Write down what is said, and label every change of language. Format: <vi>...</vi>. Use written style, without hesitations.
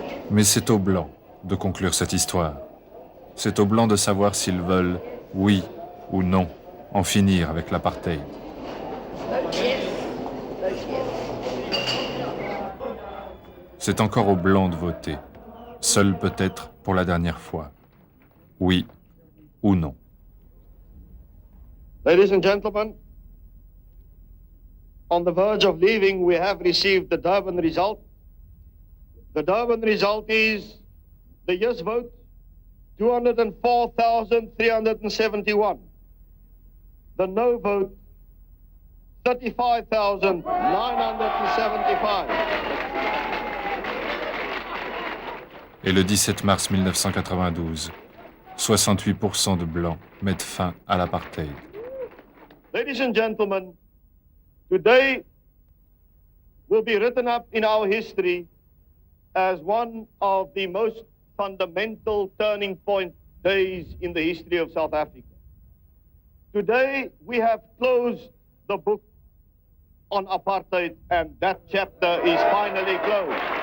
<fr>Mais c'est aux Blancs de conclure cette histoire. C'est aux Blancs de savoir s'ils veulent, oui ou non, en finir avec l'apartheid. C'est encore aux Blancs de voter, seuls peut-être pour la dernière fois. Oui ou non.</fr> <en>Ladies and gentlemen, on the verge of leaving, we have received the Durban result. The Durban result is the yes vote, 204,371. The no vote, 35,975.</en> <fr>Et le 17 mars 1992, 68% de Blancs mettent fin à l'apartheid.</fr> <en>Ladies and gentlemen, today will be written up in our history as one of the most fundamental turning point days in the history of South Africa. Today, we have closed the book on apartheid, and that chapter is finally closed.</en>